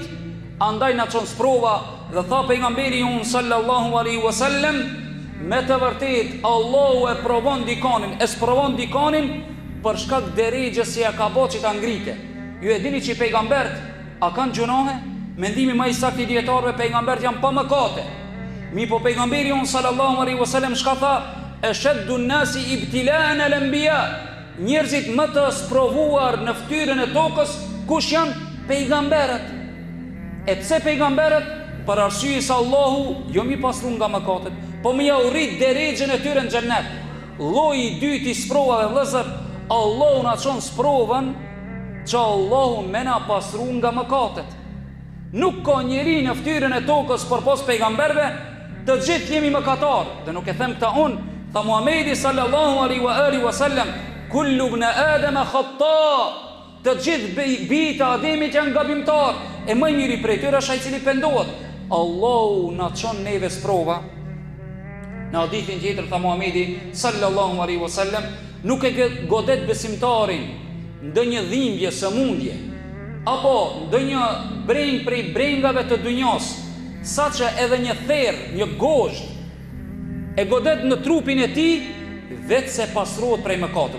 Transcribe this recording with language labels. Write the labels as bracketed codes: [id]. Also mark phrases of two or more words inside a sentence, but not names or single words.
[sq] Andaj na çon sprova dhe tha pejgamberi unë [ar] صلى الله عليه وسلم: [sq] me të vërtet Allahu e provon dikanin, e sprovon dikanin për shkak derexhes që ja ka bërë që ta ngrite. Ju e dini që pejgambert a kanë gjunohe? Mendimi më i saktë i dietarëve, pejgambert janë pa mëkate. Mi po pejgamberi unë [ar] صلى الله عليه وسلم [sq] shka tha: [ar] أشد الناس ابتلاء الأنبياء. [sq] Njerëzit më të sprovuar në fytyrën e tokës kush janë? Pejgamberët. E pse pejgamberët? Për arsye se Allahu jo mi pasru nga mëkatet, po më ja urrit derexhen e tyre në xhennet. Lloji i dytë i sprovave vëllezër, Allahu na çon sprovën që Allahu më na pasru nga mëkatet. Nuk ka njeri në fytyrën e tokës përpos pejgamberëve, të gjithë jemi mëkatar. Dhe nuk e them këta unë, tha Muhamedi [ar] صلى الله عليه وسلم: كل ابن آدم خطاء. [sq] Të gjithë bijtë Ademit janë gabimtar, e më i miri prej tyre është ai i cili pendohet. Allahu na çon neve sprova. Në hadithin tjetër tha Muhamedi [ar] صلى الله عليه وسلم: [sq] nuk e godet besimtarin ndonjë dhimbje, sëmundje apo ndonjë breng prej brengave të dunjos, saqë edhe një therr, një gozhd e godet në trupin e tij, vetë se pastrohet prej mëkateve.